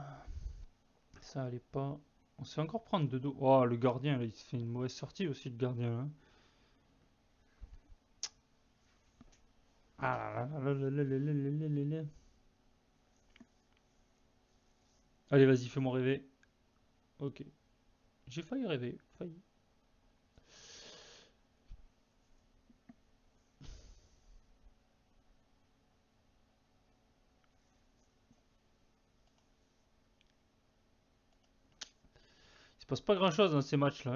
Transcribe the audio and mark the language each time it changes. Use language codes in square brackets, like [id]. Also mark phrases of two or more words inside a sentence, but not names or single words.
[fr] J'ai vu que là, Ça allait pas. On se fait encore prendre de dos. Oh, le gardien, là, il se fait une mauvaise sortie aussi, le gardien. Hein. Ah là là là là là là là là là là. Allez, vas-y, fais-moi rêver. Ok. J'ai failli rêver. Failli. Il se passe pas grand-chose dans ces matchs-là.